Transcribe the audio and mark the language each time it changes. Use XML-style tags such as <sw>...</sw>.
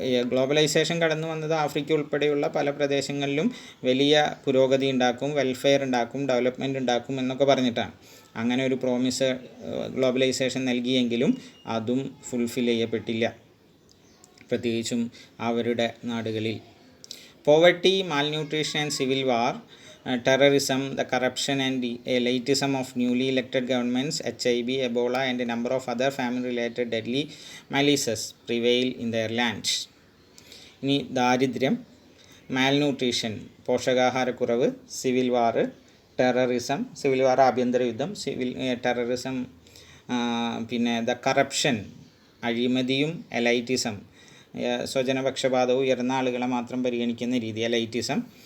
<ml>Globalisation കടന്നു വന്നത് Africa ഉൾപ്പെടെയുള്ള പല പ്രദേശങ്ങളിലും വലിയ പുരോഗതി ഉണ്ടാക്കും, വെൽഫെയർ ഉണ്ടാക്കും, ഡെവലപ്മെൻറ്റ് ഉണ്ടാക്കും എന്നൊക്കെ പറഞ്ഞിട്ടാണ്. അങ്ങനെ ഒരു പ്രോമിസ് ഗ്ലോബലൈസേഷൻ നൽകിയെങ്കിലും അതും ഫുൾഫിൽ ചെയ്യപ്പെട്ടില്ല, പ്രത്യേകിച്ചും അവരുടെ നാടുകളിൽ.</ml> <en>Poverty, malnutrition and civil war, terrorism, the corruption and elitism of newly elected governments, HIV, Ebola and a number of other famine-related deadly maladies prevail in their lands.</en> <ml>ഇനി ദാരിദ്ര്യം, malnutrition പോഷകാഹാരക്കുറവ്, civil വാർ, terrorism, civil വാർ ആഭ്യന്തര യുദ്ധം, terrorism, പിന്നെ the corruption അഴിമതിയും, എലൈറ്റിസം സ്വജനപക്ഷപാതവും ഉയർന്ന ആളുകളെ മാത്രം പരിഗണിക്കുന്ന രീതി, എലൈറ്റിസം</ml>